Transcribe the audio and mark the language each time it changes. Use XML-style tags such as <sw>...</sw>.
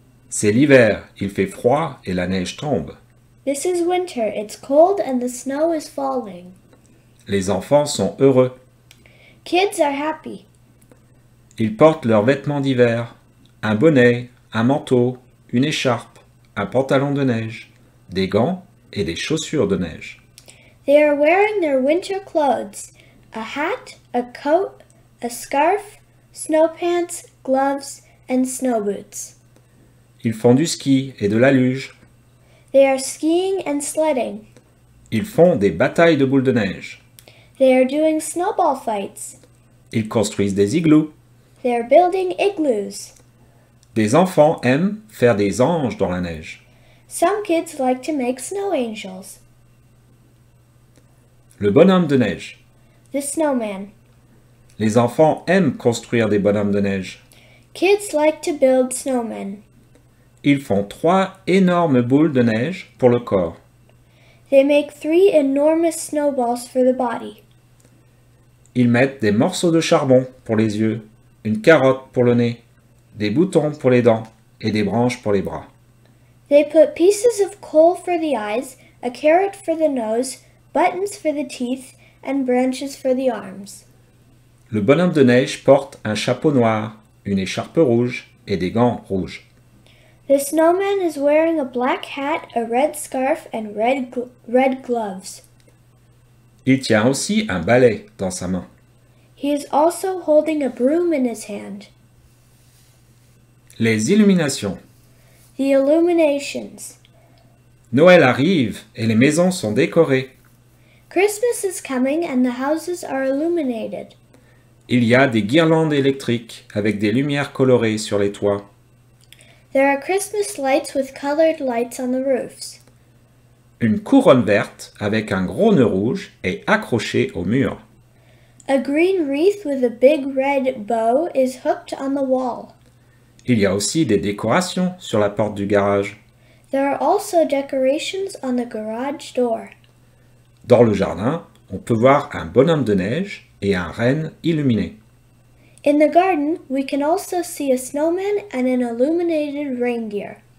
<fr>C'est l'hiver, il fait froid et la neige tombe.</fr> <en>This is winter. It's cold and the snow is falling.</en> <fr>Les enfants sont heureux.</fr> <en>Kids are happy.</en> <fr>Ils portent leurs vêtements d'hiver. Un bonnet, un manteau, une écharpe, un pantalon de neige, des gants et des chaussures de neige.</fr> <en>They are wearing their winter clothes, a hat, a coat, a scarf, snow pants, gloves, and snow boots.</en> <fr>Ils font du ski et de la luge.</fr> <en>They are skiing and sledding.</en> <fr>Ils font des batailles de boules de neige.</fr> <en>They are doing snowball fights.</en> <fr>Ils construisent des igloos.</fr> <en>They are building igloos.</en> <fr>Des enfants aiment faire des anges dans la neige.</fr> <en>Some kids like to make snow angels.</en> <fr>Le bonhomme de neige.</fr> <en>The snowman.</en> <fr>Les enfants aiment construire des bonhommes de neige.</fr> <en>Kids like to build snowmen.</en> <fr>Ils font 3 énormes boules de neige pour le corps.</fr> <en>They make 3 enormous snowballs for the body.</en> <fr>Ils mettent des morceaux de charbon pour les yeux, une carotte pour le nez, des boutons pour les dents et des branches pour les bras.</fr> <en>They put pieces of coal for the eyes, a carrot for the nose, buttons for the teeth, and branches for the arms.</en> <fr>Le bonhomme de neige porte un chapeau noir, une écharpe rouge et des gants rouges.</fr> <en>The snowman is wearing a black hat, a red scarf, and red gloves.</en> <fr>Il tient aussi un balai dans sa main.</fr> <en>He is also holding a broom in his hand.</en> <fr>Les illuminations.</fr> <en>The illuminations.</en> <fr>Noël arrive et les maisons sont décorées.</fr> <en>Christmas is coming and the houses are illuminated.</en> <fr>Il y a des guirlandes électriques avec des lumières colorées sur les toits.</fr> <en>There are Christmas lights with colored lights on the roofs.</en> <fr>Une couronne verte avec un gros nœud rouge est accrochée au mur.</fr> <en>A green wreath with a big red bow is hooked on the wall.</en> <fr>Il y a aussi des décorations sur la porte du garage.</fr> <en>There are also decorations on the garage door.</en> <fr>Dans le jardin, on peut voir un bonhomme de neige et un renne illuminé.</fr> <en>In the garden, we can also see a snowman and an illuminated reindeer.</en>